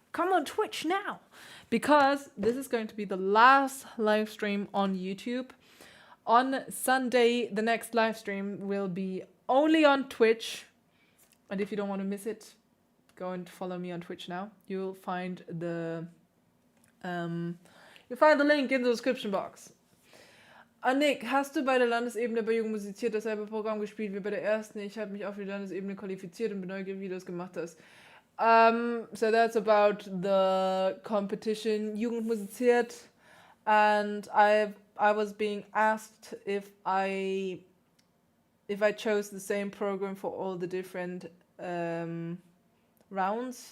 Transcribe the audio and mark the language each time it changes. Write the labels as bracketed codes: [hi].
[en] Come on Twitch now. Because this is going to be the last live stream on YouTube. On Sunday, the next live stream will be only on Twitch. And if you don't want to miss it, go and follow me on Twitch now. You'll find the link in the description box. [de] Nick, hast du bei der Landesebene bei Jugend musiziert dasselbe Programm gespielt wie bei der ersten? Ich habe mich auf die Landesebene qualifiziert und bin neugierig, wie du das gemacht hast. [en] So that's about the competition Jugend musiziert, and I was being asked if I chose the same program for all the different rounds.